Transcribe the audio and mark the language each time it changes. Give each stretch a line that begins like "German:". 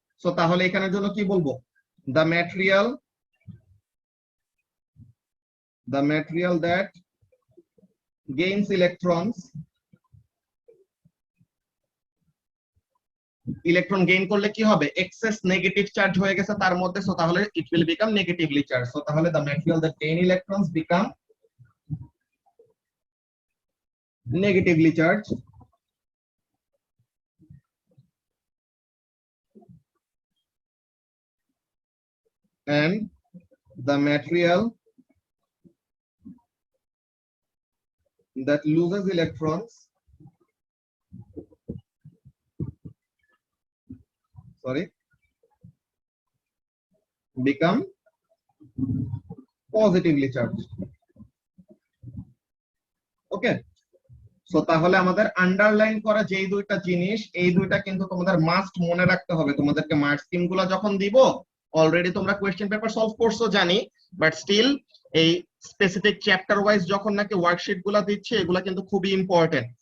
Bangla: So তাহলে এখানের জন্য কি বলবো?
English: the material that gains electrons,
Bangla: electron gain করলে কি হবে, এক্সেস নেগেটিভ চার্জ হয়ে গেছে তার মধ্যে, সো তাহলে
English: It will become negatively charge.
Bangla: So তাহলে
English: the material that gain electrons become negatively charged, and the material that loses electrons, sorry, become positively charged.
Bangla: Okay, so তাহলে আমাদের আন্ডারলাইন করা যেই দুইটা জিনিস, এই দুইটা কিন্তু তোমাদের মাস্ট মনে রাখতে হবে। তোমাদেরকে মার্ক স্কিম গুলা যখন দিব, অলরেডি তোমরা কোয়েশ্চেন পেপার সলভ করছো জানি, বাট স্টিল এই স্পেসিফিক চ্যাপ্টার ওয়াইজ যখন নাকি ওয়ার্কশিট গুলা দিচ্ছে, এগুলা কিন্তু খুবই ইম্পর্টেন্ট।